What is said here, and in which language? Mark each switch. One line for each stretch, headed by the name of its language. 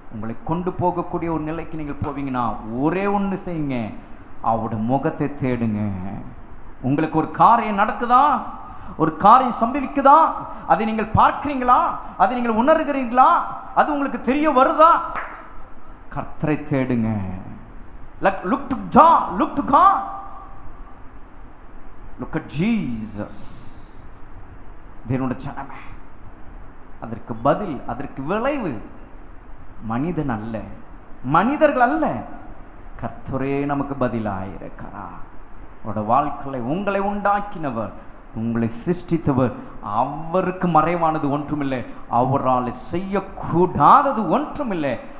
Tamil: உங்களை கொண்டு போகக்கூடிய ஒரு நிலைக்கு நீங்கள் போவீங்கன்னா ஒரே ஒன்று செய்யுங்க, அவருடைய முகத்தை தேடுங்க. உங்களுக்கு ஒரு காரியம் நடக்குதா, ஒரு காரியம் சம்பவிக்குதா, அதை நீங்கள் பார்க்கிறீங்களா, அதை நீங்கள் உணர்கிறீங்களா, அது உங்களுக்கு தெரிய வருதா, கர்த்தரை தேடுங்க.
English: Look to God, look to God, look at Jesus.
Tamil: தேவனுடைய ஜனமே, அதற்கு பதில், அதற்கு விளைவு மனிதன் அல்ல, மனிதர்கள் அல்ல, கர்த்தரே நமக்கு பதிலாயிருக்கிறார். அவருடைய வாழ்க்கையை உங்களை உண்டாக்கினவர், உங்களை சிருஷ்டித்தவர், அவருக்கு மறைவானது ஒன்றுமில்லை, அவரால் செய்யக்கூடாதது ஒன்றுமில்லை.